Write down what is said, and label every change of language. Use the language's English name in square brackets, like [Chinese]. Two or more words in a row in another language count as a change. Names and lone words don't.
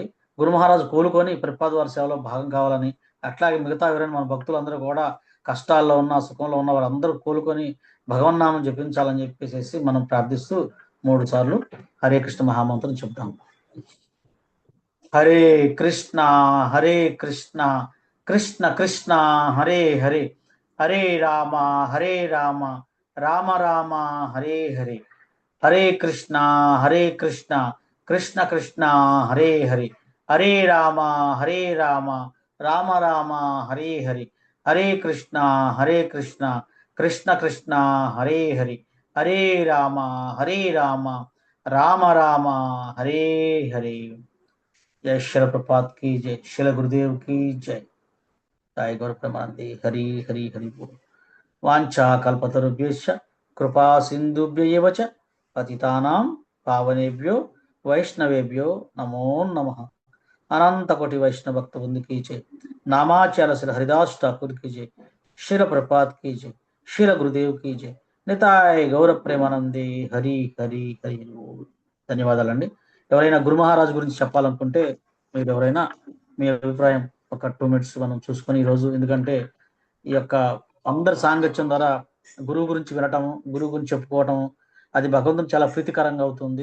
[Telugu] గురు మహారాజు కోలుకొని ప్రభుపాద వారి సేవలో భాగం కావాలని, అట్లాగే మిగతా ఎవరైనా మన భక్తులందరూ కూడా కష్టాల్లో ఉన్న సుఖంలో ఉన్న వారందరూ కోలుకొని భగవన్నామం జపించాలని చెప్పేసి మనం ప్రార్థిస్తూ 3 సార్లు హరే కృష్ణ మహామంత్రం చెప్తాం. [Sanskrit] హరే కృష్ణ కృష్ణ కృష్ణ హరే హరే, హరే రామ రామ రామ హరే హరే, హరే కృష్ణ కృష్ణ కృష్ణ హరే హరే, హరే రామ రామ రామ హరే హరే, హరే కృష్ణ కృష్ణ కృష్ణ హరే హరే, హరే రామ రామ రామ హరే హరే. [Hindi] जय शिल प्रपात की जय, शिल गुरुदेव की जय, जय गौर प्रमानंदे, हरि हरि हरि बोल। [Sanskrit] वांछा कल्पतरुभ्यश्च कृपा सिंधुभ्यैव च पतितानां पावनेभ्यो वैष्णवेभ्यो नमो नमः। [Hindi] अनंत कोटि वैष्णव भक्त वृंद की जय, नामाचार्य श्री हरिदास ठाकुर की जय, शिल प्रपात की जय, शिल गुरुदेव की जय, निताय गौर प्रेमानंदे, हरि हरि हरि बोल। [Telugu] ధన్యవాదాలండి. ఎవరైనా గురు మహారాజు గురించి చెప్పాలనుకుంటే మీరు ఎవరైనా మీ అభిప్రాయం ఒక 2 minutes మనం చూసుకొని ఈరోజు, ఎందుకంటే ఈ యొక్క అందరి సాంగత్యం ద్వారా గురువు గురించి వినటము, గురువు గురించి చెప్పుకోవటం, అది భగవంతుని చాలా ప్రీతికరంగా అవుతుంది.